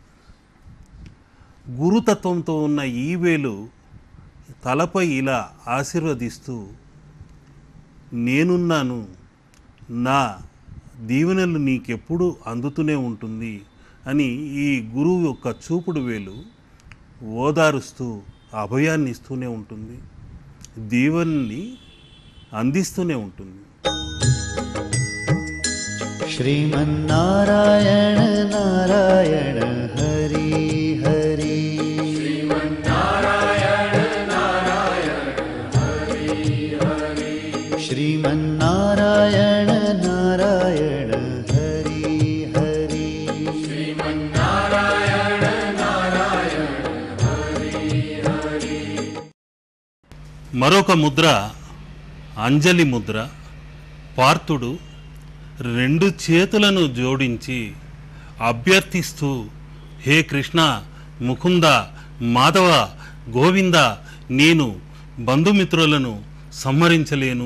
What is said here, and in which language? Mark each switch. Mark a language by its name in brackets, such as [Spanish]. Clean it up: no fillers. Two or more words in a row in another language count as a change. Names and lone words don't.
[Telugu] గురుతత్వంతో ఉన్న ఈ వేలు తలపై ఇలా ఆశీర్వదిస్తూ నేనున్నాను, నా దీవెనలు నీకెప్పుడు అందుతూనే ఉంటుంది అని ఈ గురువు యొక్క చూపుడు వేలు ఓదారుస్తూ అభయాన్ని ఇస్తూనే ఉంటుంది, దీవెనని అందిస్తూనే ఉంటుంది. [Sanskrit] श्रीमन्नारायण नारायण हरि हरि श्रीमन्नारायण नारायण हरि हरि श्रीमन्नारायण नारायण हरि हरि श्रीमन्नारायण नारायण हरि हरि. [Telugu] మరొక ముద్ర అంజలి ముద్ర. పార్థుడు రెండు చేతులను జోడించి అభ్యర్థిస్తూ హే కృష్ణ, ముకుంద, మాధవ, గోవింద, నేను బంధుమిత్రులను సంహరించలేను,